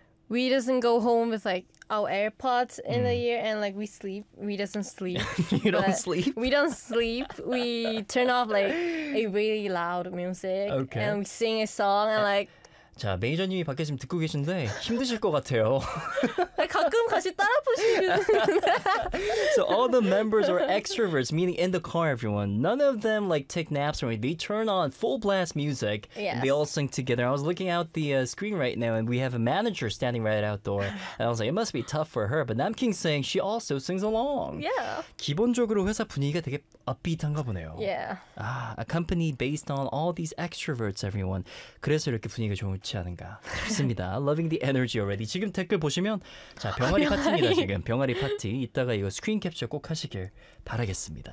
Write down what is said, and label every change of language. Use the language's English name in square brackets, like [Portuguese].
[English] We doesn't go home with like our AirPods in the ear and like we sleep. We doesn't sleep. You don't sleep? We don't sleep. We turn off like a really loud music okay. and we sing a song and like [Korean] 자, 매니저님이 밖에 지금 듣고 계신데 힘드실 것 같아요. 가끔 같이 따라 부르시는데. [English] So all the members are extroverts, meaning in the car, everyone. None of them like take naps or anything. They turn on full blast music. Yes. And they all sing together. I was looking out the screen right now, and we have a manager standing right outdoor. And I was like, it must be tough for her. But Namking sings. She also sings along. Yeah. [Korean] 기본적으로 회사 분위기가 되게 업비트한가 보네요. [English] Yeah. 아, a company based on all these extroverts, everyone. [Korean] 그래서 이렇게 분위기가 좋은. 좋지 않은가 싶습니다. [English] Loving the energy already. [Korean] 지금 댓글 보시면 자 병아리 파티입니다. 지금 병아리 파티. 이따가 이거 스크린 캡처 꼭 하시길 바라겠습니다.